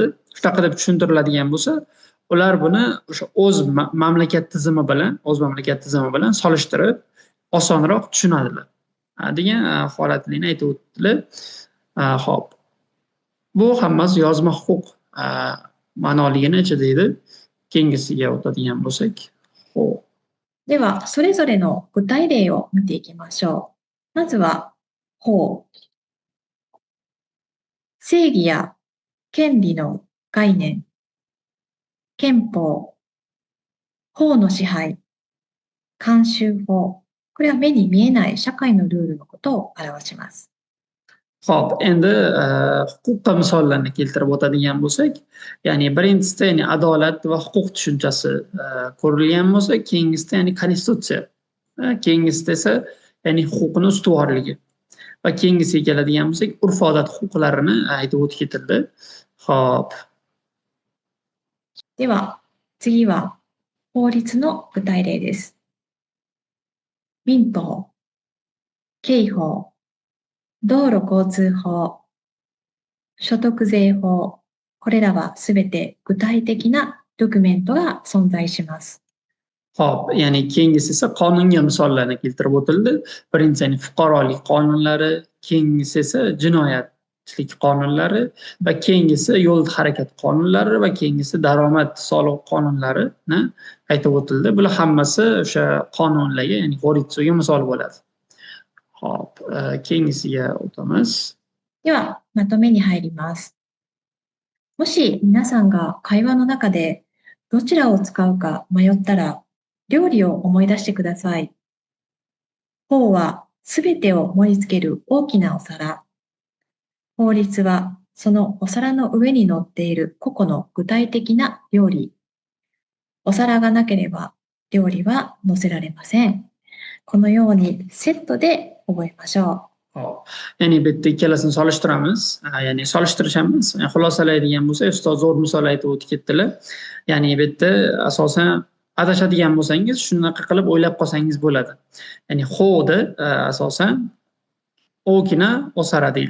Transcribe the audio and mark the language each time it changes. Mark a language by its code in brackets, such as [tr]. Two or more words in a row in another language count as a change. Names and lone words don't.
[uz] Shunaqa deb tushuntiriladigan bo'lsa, ular buni o'sha o'z mamlakat tizimi bilan solishtirib osonroq tushunadilar degan holatlarni aytib o'tdilar. Xo'p. Bu hammasi yozma huquq ma'noligini ichida edi. Keyingisiga o'tadigan bo'lsak, xo'p. [ja] では、それぞれの具体例を見ていきましょう。まずは、法。正義や権利の概念。憲法。法の支配。慣習法。これは目に見えない社会のルールのことを表します。 [uz] Xo'p, endi huquqqa misollarni keltirib o'tadigan bo'lsak, ya'ni birinchisida ya'ni adolat va huquq tushunchasi ko'rilgan bo'lsa, keyingisida ya'ni konstitutsiya, keyingisida esa ya'ni huquqning ustuvorligi va keyingisiga keladigan bo'lsak, urf-odat huquqlarini aytib o'tib ketildi. Xo'p. [ja] では、次は法律の具体例です。民法、刑法、道路交通法、所得税法、これらはすべて具体的なドキュメントが存在します。 [uz] Hop, ya'ni keyingisi esa qonunga misollarni keltirib o'tildi. Birinchisi ya'ni fuqarolik qonunlari, keyingisi esa jinoyatchilik qonunlari va keyingisi yo'l harakat qonunlari va keyingisi daromad soliq qonunlarini aytib o'tildi. Bular hammasi o'sha qonunlarga, ya'ni xoritsuga misol bo'ladi. Hop, keyingisiga o'tamiz. [ja] では、まとめに入ります。もし皆さんが会話の中でどちらを使うか迷ったら、料理を思い出してください。法はすべてを盛り付ける大きなお皿。法律はそのお皿の上に乗っている個々の具体的な料理。お皿がなければ料理は載せられません。このようにセットで覚えましょ [uz] Hop. Ya'ni bu yerda ikkalasini solishtiramiz. Ya'ni solishtirishamiz. Xulosalaydigan bo'lsak, ustoz zo'r misol aytib o'tib ketdilar. Ya'ni bu yerda asosan adashadigan bo'lsangiz, shunaqa qilib o'ylab qolsangiz bo'ladi. Ya'ni xo'da asosan [ja] 大きなお皿 [uz] deydi.